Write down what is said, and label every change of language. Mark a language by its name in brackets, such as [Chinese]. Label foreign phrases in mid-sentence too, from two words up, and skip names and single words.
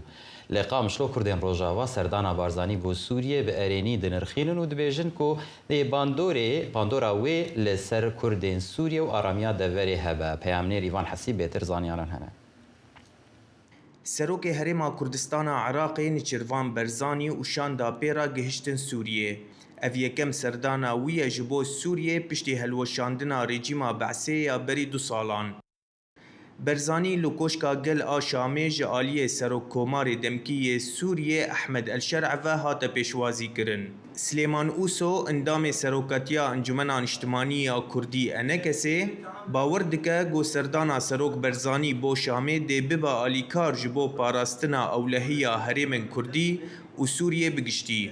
[Kurdish] لە قامشلۆ کوردێن ڕۆژاوا سەردانا بارزانی بۆ سووریە بە ئەرێنی دنرخێنن و دبێژن کۆ لێ باندۆرا وێ لەسەر کوردێن سووریە و ئارامیا دەڤەرێ هەبە. پەیامنێر ئیڤان حەسی بێتر زانیاران هەنە. سەرۆکەی هەرێما کوردستانە عێراقی نێچیروان بەرزانی و شاندا پێرا گەهشتن سووریە. ev yekem serdana wî ye ji bo Sûriyê piştî helweşandina rejîma Besê ya berî 2 salan. Berzanî li koşka gel a Şamê ji aliyê Serokkomarê Demkiyê Sûriyê Ehmed Elşerع ve hate pêşwazî kirin. Slêman Ûso endamê seroketiya Encumena Niştimanî ya Kurdî Enekesê bawer dike got serdana Serok Berzanî bo Şamê dê bibe alîkar ji bo parastina ewlehiya herêmên Kurdî û Sûriyê bigiştî.